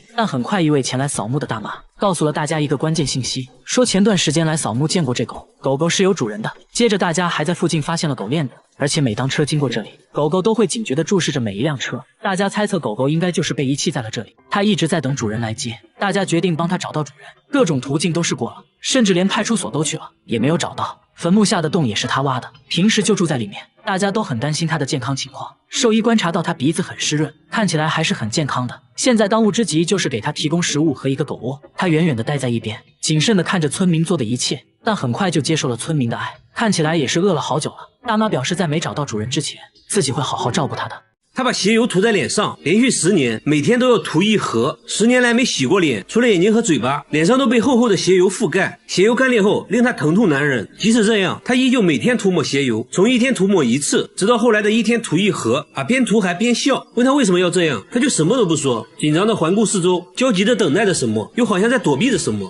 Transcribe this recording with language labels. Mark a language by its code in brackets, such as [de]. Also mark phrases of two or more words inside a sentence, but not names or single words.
[zh] 但很快一位前來掃墓的大媽告訴了大家一個關鍵信息，說前段時間來掃墓見過這狗，狗狗是有主人的。接着大家還在附近發現了狗鏈子，而且每當車經過這裡，狗狗都會警覺地注視着每一輛車。大家猜測狗狗應該就是被遺棄在了這裡，它一直在等主人來接。大家決定幫它找到主人，各種途徑都試過了，甚至連派出所都去了，也沒有找到。墳墓下的洞也是他挖的，平時就住在裡面，大家都很擔心他的健康情況。獸醫觀察到他鼻子很濕潤，看起來還是很健康的。現在當務之急就是給他提供食物和一個狗窩。他遠遠地待在一邊，謹慎地看着村民做的一切，但很快就接受了村民的愛，看起來也是餓了好久了。大媽表示在沒找到主人之前，自己會好好照顧他的。他把鞋油塗在臉上，連續10年，每天都要塗1盒。10年來沒洗過臉，除了眼睛和嘴巴，臉上都被厚厚的鞋油覆蓋。鞋油乾裂後，令他疼痛難忍。即使這樣，他依舊每天塗抹鞋油，從1天塗抹1次，直到後來的1天塗1盒。邊塗還邊笑。問他為什麼要這樣，他就什麼都不說，緊張的環顧四周，焦急的等待着什麼，又好像在躲避着什麼。